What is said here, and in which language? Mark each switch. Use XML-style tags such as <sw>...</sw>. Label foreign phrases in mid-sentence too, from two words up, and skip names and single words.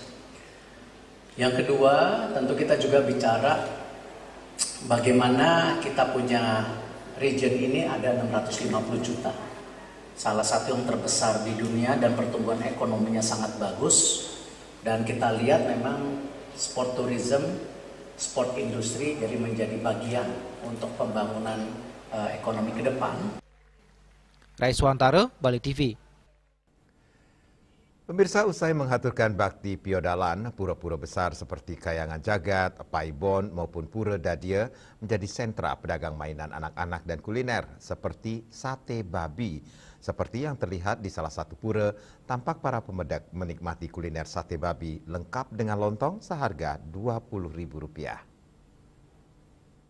<id>Yang kedua, tentu kita juga bicara bagaimana kita punya region ini ada 650 juta. Salah satu yang terbesar di dunia dan pertumbuhan ekonominya sangat bagus. Dan kita lihat memang</id> <en>sport tourism,</en> <id>sport industri jadi menjadi bagian untuk pembangunan ekonomi ke depan. Raiswantara, Bali TV. Pemirsa, usai menghaturkan bakti piodalan, pura-pura besar seperti Kayangan Jagat, Paibon maupun Pura Dadia menjadi sentra pedagang mainan anak-anak dan kuliner seperti sate babi. Seperti yang terlihat di salah satu pura, tampak para pemedak menikmati kuliner sate babi lengkap dengan lontong seharga Rp20.000.</id>